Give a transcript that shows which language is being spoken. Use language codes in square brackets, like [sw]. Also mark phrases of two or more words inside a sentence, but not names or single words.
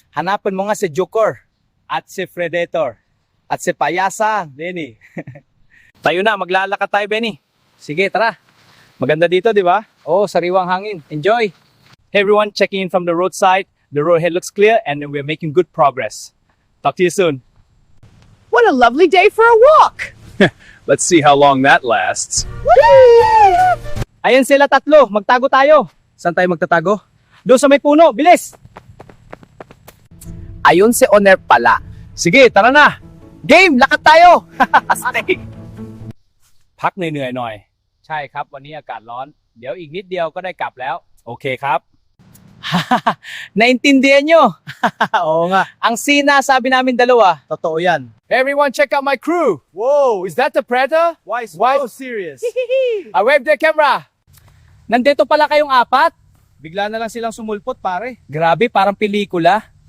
[tl] Hanapin mo nga si Joker at si Predator at si Payasa, Benny. Tayo na, maglalakad tayo, Benny. Sige, tara. Maganda dito, di ba? Oh, sariwang hangin. Enjoy. [en] Hey everyone, checking in from the roadside. The road ahead looks clear and we're making good progress. Talk to you soon. What a lovely day for a walk! Let's see how long that lasts. [tl] Ayan sila tatlo, magtago tayo. Saan tayo magtatago? Doon sa may puno, bilis! Ayun si Oner pala. Sige, tara na! Game, lakad tayo! [th] พักเหนื่อยๆหน่อย ใช่ครับ วันนี้อากาศร้อน เดี๋ยวอีกนิดเดียวก็ได้กลับแล้ว โอเคครับ Naintindihan nyo? [tl] Oo nga. Ang sinasabi namin dalawa. Totoo yan. [en] Everyone check out my crew. Whoa, is that the Predator? Why so serious? I wave the camera. [tl] Nandito pala kayong apat? Bigla na lang silang sumulpot, pare. Grabe, parang pelikula.